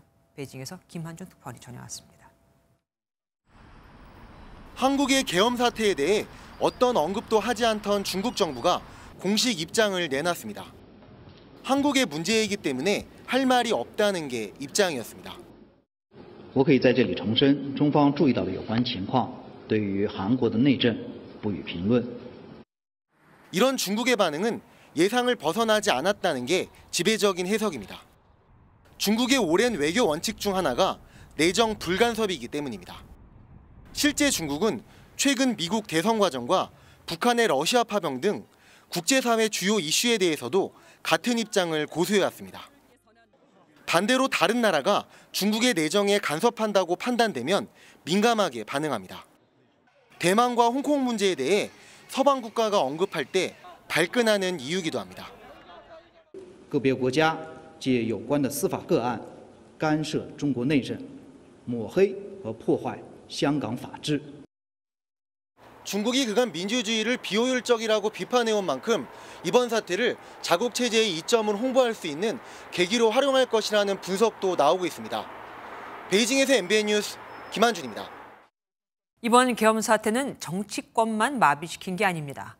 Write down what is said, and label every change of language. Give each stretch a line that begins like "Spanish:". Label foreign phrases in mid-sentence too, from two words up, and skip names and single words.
Korean: 베이징에서 김한준 특파원이 전해왔습니다. 한국의 계엄 사태에 대해 어떤 언급도 하지 않던 중국 정부가 공식 입장을 내놨습니다. 한국의 문제이기 때문에 할 말이 없다는 게 입장이었습니다.
Chinese: 我可以在这里重申，中方注意到了有关情况，对于韩国的内政不予评论。
Korean: 이런 중국의 반응은 예상을 벗어나지 않았다는 게 지배적인 해석입니다. 중국의 오랜 외교 원칙 중 하나가 내정 불간섭이기 때문입니다. 실제 중국은 최근 미국 대선 과정과 북한의 러시아 파병 등 국제사회 주요 이슈에 대해서도 같은 입장을 고수해왔습니다. 반대로 다른 나라가 중국의 내정에 간섭한다고 판단되면 민감하게 반응합니다. 대만과 홍콩 문제에 대해 서방 국가가 언급할 때 발끈하는 이유기도 합니다.
Chinese: 个别国家借有关的司法个案干涉中国内政，抹黑和破坏香港法治。
Korean: 중국이 그간 민주주의를 비효율적이라고 비판해온 만큼 이번 사태를 자국 체제의 이점을 홍보할 수 있는 계기로 활용할 것이라는 분석도 나오고 있습니다. 베이징에서 MBN 뉴스 김한준입니다. 이번 계엄 사태는 정치권만 마비시킨 게 아닙니다.